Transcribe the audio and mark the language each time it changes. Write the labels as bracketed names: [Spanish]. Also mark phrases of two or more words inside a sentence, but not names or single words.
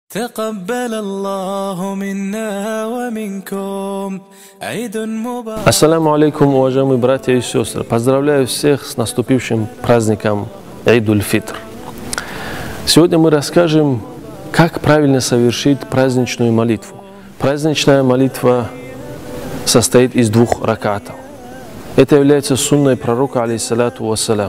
[Arabic] تقبل الله منا ومنكم عيد مبارك. السلام عليكم, [Russian] уважаемые братья и сестры. Поздравляю всех с наступившим праздником Идуль-Фитр. Сегодня мы расскажем, как правильно совершить праздничную молитву. Праздничная молитва состоит из 2 ракатов. Это является сунной пророка, [Arabic] عليه الصلاة والسلام.